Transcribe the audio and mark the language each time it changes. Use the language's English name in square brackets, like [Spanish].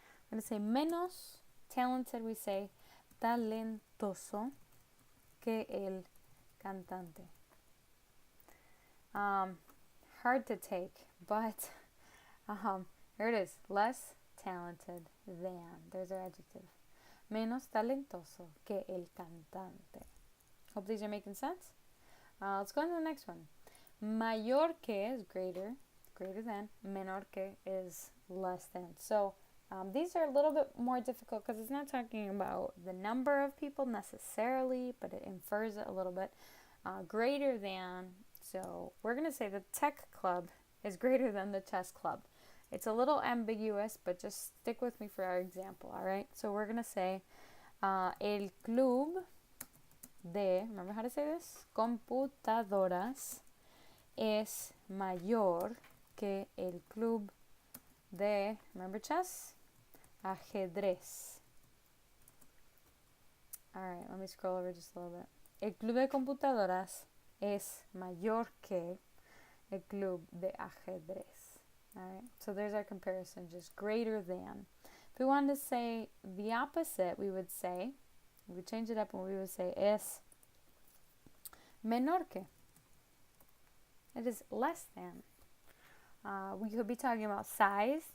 [English] We're going to say menos talented, we say [Spanish] talentoso que el cantante. [English] Hard to take, but here it is. Less talented than. There's our adjective. [Spanish] Menos talentoso que el cantante. [English] Hope these are making sense. Let's go on to the next one. Mayor que is greater than. Menor que is less than. So these are a little bit more difficult because it's not talking about the number of people necessarily, but it infers it a little bit. Greater than. So we're going to say the tech club is greater than the chess club. It's a little ambiguous, but just stick with me for our example, all right? So we're going to say [Spanish] el club de, [English] remember how to say this? [Spanish] Computadoras es mayor que el club de, [English] remember chess? [Spanish] Ajedrez. [English] All right, let me scroll over just a little bit. [Spanish] El club de computadoras es mayor que el club de ajedrez. [English] All right, so there's our comparison, just greater than. If we wanted to say the opposite, we would change it up and we would say [Spanish] es menor que. [English] It is less than. We could be talking about size.